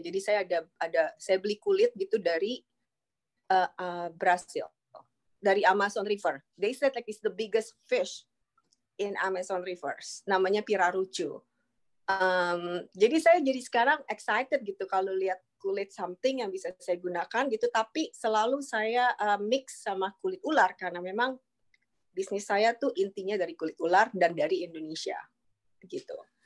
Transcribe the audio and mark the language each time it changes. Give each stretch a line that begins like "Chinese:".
Indonesian: Jadi saya saya beli kulit gitu dari Brasil, dari Amazon River.
English: They said it's the biggest fish in Amazon rivers.
Indonesian: Namanya pirarucu. Jadi saya sekarang excited gitu kalau lihat kulit something yang bisa saya gunakan gitu, tapi selalu saya mix sama kulit ular karena memang bisnis saya tuh intinya dari kulit ular dan dari Indonesia gitu.